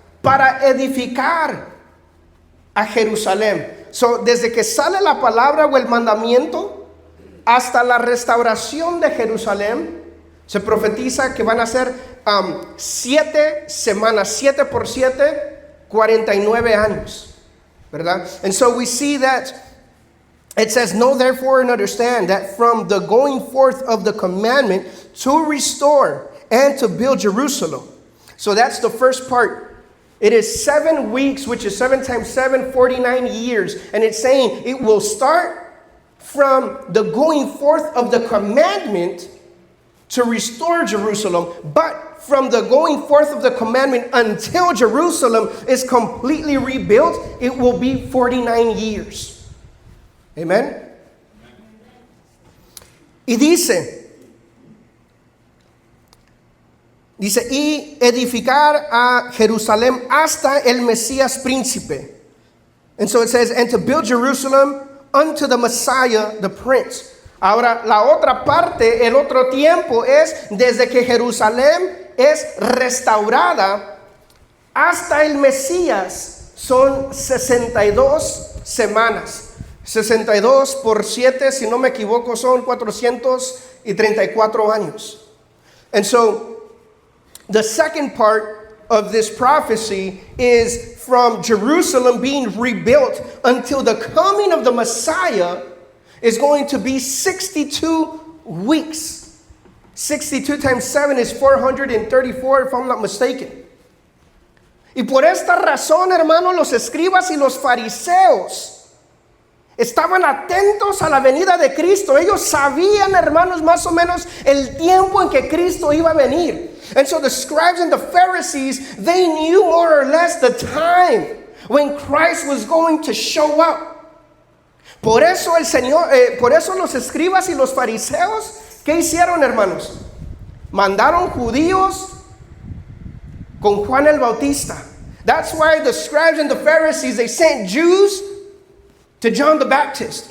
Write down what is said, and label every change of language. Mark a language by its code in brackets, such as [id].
[es] Para edificar a Jerusalén. So, desde que sale la palabra o el mandamiento hasta la restauración de Jerusalén, se profetiza que van a ser 7 semanas, 7 por 7, 49 años, ¿verdad? [en] And so we see that it says, know therefore and understand that from the going forth of the commandment to restore and to build Jerusalem. So that's the first part. It is 7 weeks, which is 7 times 7, 49 years. And it's saying it will start from the going forth of the commandment to restore Jerusalem, but from the going forth of the commandment until Jerusalem is completely rebuilt, it will be 49 years. Amen. [es] Y dice, y edificar a Jerusalén hasta el Mesías príncipe. [en] And so it says, and to build Jerusalem unto the Messiah, the Prince. [es] Ahora, la otra parte, el otro tiempo es desde que Jerusalén es restaurada hasta el Mesías. Son 62 semanas. 62 por 7, si no me equivoco, son 434 años. [en] And so, the second part of this prophecy is from Jerusalem being rebuilt until the coming of the Messiah is going to be 62 weeks. 62 times 7 is 434, if I'm not mistaken. [es] Y por esta razón, hermanos, los escribas y los fariseos estaban atentos a la venida de Cristo. Ellos sabían, hermanos, más o menos el tiempo en que Cristo iba a venir. [en] And so the scribes and the Pharisees, they knew more or less the time when Christ was going to show up. [es] Por eso por eso los escribas y los fariseos, ¿qué hicieron, hermanos? Mandaron judíos con Juan el Bautista. [en] That's why the scribes and the Pharisees, they sent Jews to John the Baptist.